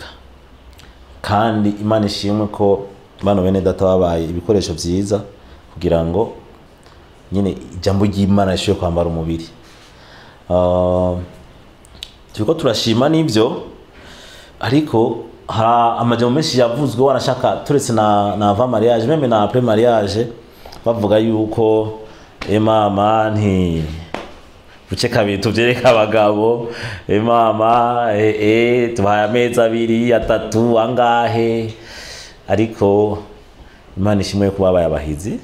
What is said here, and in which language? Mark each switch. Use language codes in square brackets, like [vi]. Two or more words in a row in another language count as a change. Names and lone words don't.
[rn] Kandi Imana ishimwe ko bano bene data babaye ibikoresho byiza kugira ngo nyine ijambo ry'Imana rishoboye kwambara umubiri. Turiko turashima n'ivyo, ariko amajambo menshi yavuzwe wanashaka turetse na [fr] avant mariage même [rn] na [fr] après mariage [rn] bavuga yuko mama nti buce kabiri tuvyereka abagabo, mama tubaye amezi abiri atatu angahe, ariko Imana ishimwe ko babaye abahizi.